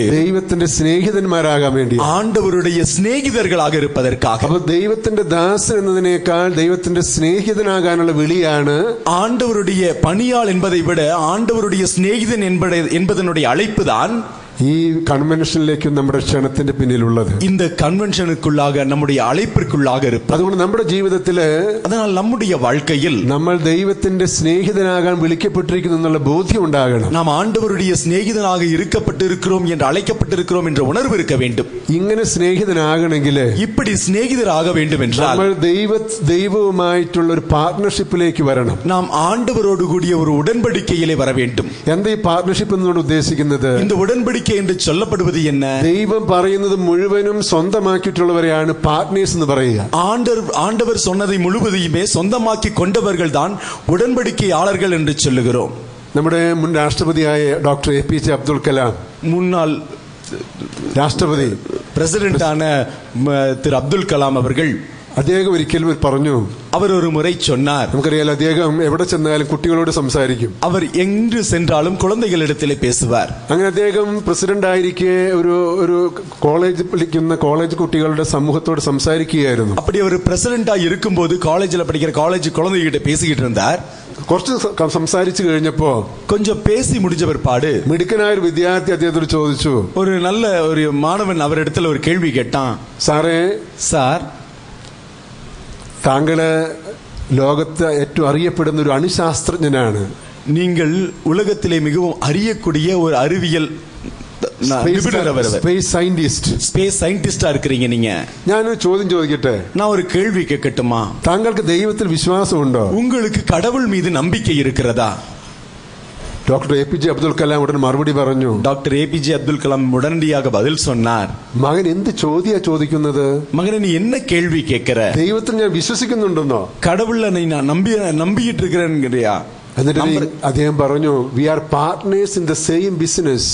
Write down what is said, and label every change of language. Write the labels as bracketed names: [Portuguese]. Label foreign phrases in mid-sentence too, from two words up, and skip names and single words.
[Malayalam] ദൈവത്തിന്റെ സ്നേഹിതന്മാരാകാൻ വേണ്ടി, [Tamil] ஆண்டவருடைய சிநேகிதர்களாக இருப்பதற்காக. [Malayalam] അപ്പോൾ ദൈവത്തിന്റെ ദാസൻ എന്നതിനേക്കാൾ ദൈവത്തിന്റെ സ്നേഹിതനാകാനുള്ള വിളിയാണ് [Tamil] ஆண்டவருடைய பணியாள் என்பதை விட ஆண்டவருடைய சிநேகிதன் என்பதனுடைய அழைப்புதான் [Malayalam] ഈ കൺവെൻഷനിലേക്ക് നമ്മുടെ ക്ഷണത്തിന്റെ പിന്നിലുള്ളത്. [Tamil] இந்த கன்வென்ஷனுக்குள்ளாக நம்முடைய அழைப்பிற்குள்ளாக இருப்பது. [Malayalam] അതുകൊണ്ട് നമ്മുടെ ജീവിതത്തില്, [Tamil] அதனால் நம்முடைய வாழ்க்கையில் [Malayalam] നമ്മൾ ദൈവത്തിന്റെ സ്നേഹിതനാകാൻ വിളിക്കപ്പെട്ടിരിക്കുന്നു എന്നുള്ള ബോധ്യം ഉണ്ടാകണം. [Tamil] நாம் ஆண்டவருடைய சிநேகிதனாக இருக்கப்பட்டிருக்கிறோம் என்று அழைக்கப்பட்டிருக்கிறோம் என்ற உணர்வு இருக்க வேண்டும். [Malayalam] ഇങ്ങനെ സ്നേഹിതനാകണമെങ്കിൽ, [Tamil] இப்படி சிநேகிதராக வேண்டும் என்றால் [Malayalam] നമ്മൾ ദൈവവുമായിട്ടുള്ള ഒരു പാർട്ണർഷിപ്പിലേക്ക് വരണം. [Tamil] நாம் ആண்டവரோடு கூடிய ஒரு உடன்படிக்கையிலே வர வேண்டும். [Malayalam] എന്താ ഈ പാർട്ണർഷിപ്പ് എന്നുകൊണ്ട് ഉദ്ദേശിക്കുന്നത്? [Tamil] இந்த உடன்படிக்கை என்று சொல்லப்படுவது என்ன? [Malayalam] ദൈവം പറയുന്നത് മുഴുവനും സ്വന്തമാക്കിയിട്ടുള്ളവരെയാണ് പാർട്ട്നേഴ്സ് എന്ന് പറയുക. [Tamil] ஆண்டவர் சொன்னதை முழுவதையுமே சொந்தமாக்கி கொண்டவர்கள் தான் உடன்படிக்கையாளர்கள் என்று சொல்லுகிறோம். [Malayalam] നമ്മുടെ മുൻ രാഷ്ട്രപതിയായ ഡോക്ടർ APJ അബ്ദുൽ കലാം, [Tamil] முன்னாள் [Malayalam] രാഷ്ട്രപതി [Tamil] பிரசிடென்டான திரு அப்துல் கலாம் அவர்கள் [Malayalam] അദ്ദേഹം ഒരിക്കലും പറഞ്ഞു, [Tamil] அவர் ஒரு முறை சொன்னார், [Malayalam] നമുക്കറിയാലോ അദ്ദേഹം എവിടെ ചെന്നാലും കുട്ടികളോട് സംസാരിക്കും. [Tamil] அவர் எங்கு சென்றாலும் குழந்தைகளிடத்திலே பேசுவார். [Malayalam] അങ്ങനെ അദ്ദേഹം പ്രസിഡന്റ് ആയിരിക്കെ ഒരു കോളേജ് പഠിക്കുന്ന കോളേജ് കുട്ടികളുടെ സമൂഹത്തോട് സംസാരിക്കുകയായിരുന്നു. [Tamil] அப்படி அவர் பிரசிடென்டா இருக்கும்போது காலேஜ்ல படிக்கிற காலேஜ் குழந்தைகிட்ட பேசிக்கிட்டு இருந்தார். [Malayalam] കുറച്ച് സംസാരിച്ചു കഴിഞ്ഞപ്പോ [Tamil] கொஞ்சம் பேசி முடிஞ்ச பிற்பாடு [Malayalam] മിടുക്കനായ ഒരു വിദ്യാർത്ഥി അദ്ദേഹത്തോട് ചോദിച്ചു, [Tamil] ஒரு நல்ல ஒரு மாணவன் அவரிடத்துல ஒரு கேள்வி கேட்டான். [Malayalam] സാറേ, [Tamil] சார், [Malayalam] താങ്കള് ലോകത്ത് ഏറ്റവും അറിയപ്പെടുന്ന ഒരു അണുശാസ്ത്രജ്ഞനാണ്. [Tamil] நீங்கள் உலகத்திலே மிகவும் அறியக்கூடிய ஒரு அறிவியல் [Malayalam] സ്പേസ് സയന്റിസ്റ്റ്, [Tamil] ஸ்பேஸ் சயின்டிஸ்டா இருக்கிறீங்க நீங்க. [Malayalam] ഞാനൊരു ചോദ്യം ചോദിക്കട്ടെ? [Tamil] நான் ஒரு கேள்வி கேட்கட்டுமா? [Malayalam] താങ്കൾക്ക് ദൈവത്തിൽ വിശ്വാസമുണ്ടോ? [Tamil] உங்களுக்கு கடவுள் மீது நம்பிக்கை இருக்கிறதா? [Malayalam] ഡോക്ടർ APJ അബ്ദുൽ കലാം ഉടൻ മറുപടി പറഞ്ഞു. [Tamil] டாக்டர் APJ அப்துல் கலாம் உடனடியாக பதில் சொன்னார். [Malayalam] മകൻ എന്ത് ചോദ്യാ ചോദിക്കുന്നത്? [Tamil] மகனே, நீ என்ன கேள்வி கேட்கிற? [Malayalam] ദൈവത്തിൽ ഞാൻ വിശ്വസിക്കുന്നുണ്ടെന്നോ? [Tamil] கடவுள்ல நீ நம்பிட்டு இருக்கிறேன்ங்கறியா? [Malayalam] എന്നിട്ട് അദ്ദേഹം പറഞ്ഞു, [English] We are partners in the same business.